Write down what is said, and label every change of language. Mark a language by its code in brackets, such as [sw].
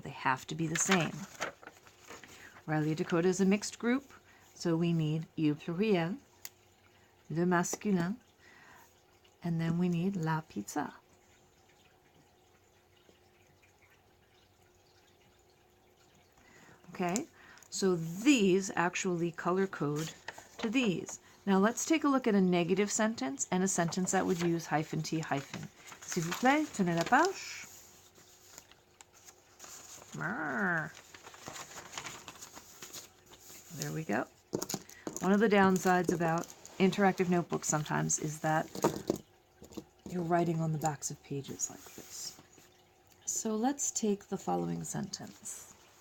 [en] They have to be the same. Riley Dakota is a mixed group, so we need [fr] il pluriel, le masculin, [en] and then we need [fr] la pizza. [en] Okay, so these actually color code to these. Now let's take a look at a negative sentence and a sentence that would use hyphen T hyphen. [fr] S'il vous plaît, tournez la page. [en] There we go. One of the downsides about interactive notebooks sometimes is that you're writing on the backs of pages like this. So let's take the following sentence.